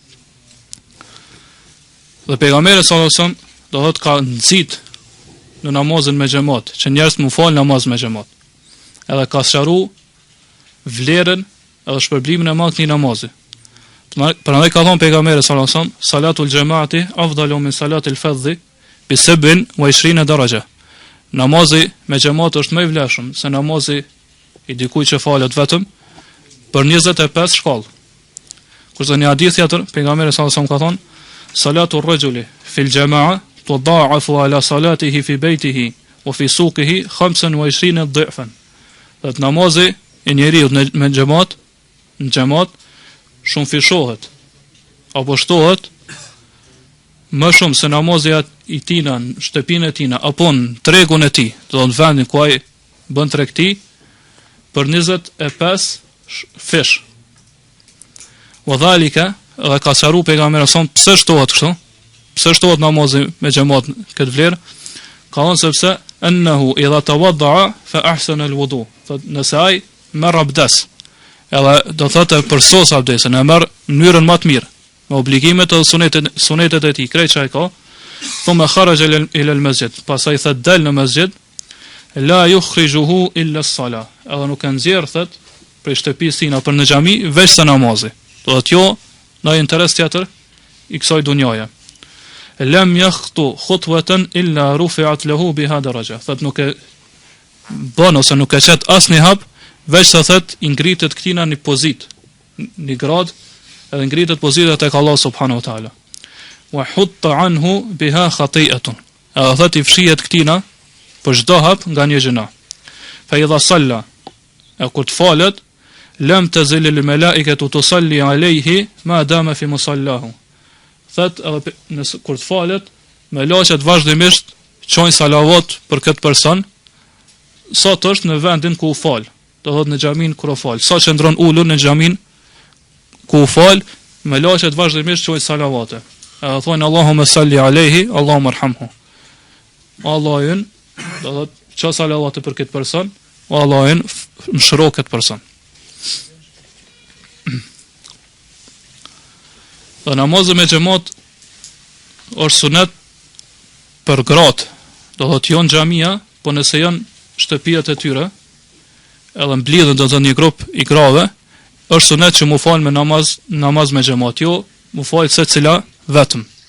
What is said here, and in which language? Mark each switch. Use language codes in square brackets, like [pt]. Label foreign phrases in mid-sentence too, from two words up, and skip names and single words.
[sq] Dhe pejgamberi [ar] صلى الله عليه وسلم [sq] do thotë ka nxit në namazin me xhamat, që njerëzit mu fal namaz me xhamat. Edhe ka sqaruar vlerën edhe shpërblimin e madh të namazit. Prandaj ka thënë pejgamberi [ar] صلى الله عليه وسلم، صلاة الجماعة أفضل من صلاة الفذ ب 27 درجة. [sq] Namazi me xhamat është më i vlefshëm se namazi i dikujt që falet vetëm për 25 shkallë. Kurse në hadith tjetër pejgamberi [ar] صلى الله عليه وسلم [sq] ka thënë, [ar] صلاة الرجل في الجماعة تضعف على صلاته في بيته وفي سوقه 25 ضعفا. [sq] Dhe namazi i njeriu me xhamat, në xhamat shumë fishohet apo shtohet më shumë se namazi i tij në shtëpinë e tij apo në tregun e tij, do në vendin ku ai bën tregti për 25 fish. [ar] وذلك, [sq] dhe ka sqaruar pejgamberi son pse shtohet kështu? Pse shtohet namazi me xhamat këtë vlerë? Ka thënë sepse [ar] أنه إذا توضأ فأحسن الوضوء. [sq] Nëse ai merr abdes, edhe do thotë përsos abdesin, e merr në mënyrën më të mirë, me obligimet e sunetet e tij, krejt që ai ka, [ar] ثم خرج إلى المسجد, [sq] pastaj thot dal në masjid, [ar] لا يخرجه إلا الصلاة. [sq] Edhe nuk e nxjerr thot prej shtëpisë tina për në xhami veç sa namazi. Do të jo në interes tjetër i kësaj dunjaje. [ar] لم يخط خطوة إلا رفعت له بها درجة. [sq] Thot nuk e bën ose nuk e çet asnjë hap veç sa thot i ngritet këtina në pozit, në grad, edhe ngritet pozita tek Allah [ar] سبحانه وتعالى. وحط عنه بها خطيئة. [sq] Edhe thot i fshihet këtina për çdo hap nga një gjëna. [ar] فإذا صلى, [sq] e kur të falet, [ar] لم تزل الملائكة تصلي عليه ما دام في مصلاه. [sq] Thot edhe nëse kur të falet, melaqet vazhdimisht çojnë salavat për këtë person, sa të është në vendin ku u fal. Do thot në xhamin kur u fal. Sa që ndron ulur në xhamin ku u fal, melaqet vazhdimisht çojnë salavate. [ar] Thonë اللهم صل عليه، اللهم ارحمه. [sq] Allahun, do thot qa salavat për këtë person, o Allahin mëshiro këtë person. Dhe namazë me xhamat është sunet për gratë, do thotë janë xhamia, po nëse janë shtëpiat e tyre, edhe mblidhen do të një grup i grave, është sunet që mu falë me namaz me xhamat, jo mu falë se cila vetëm.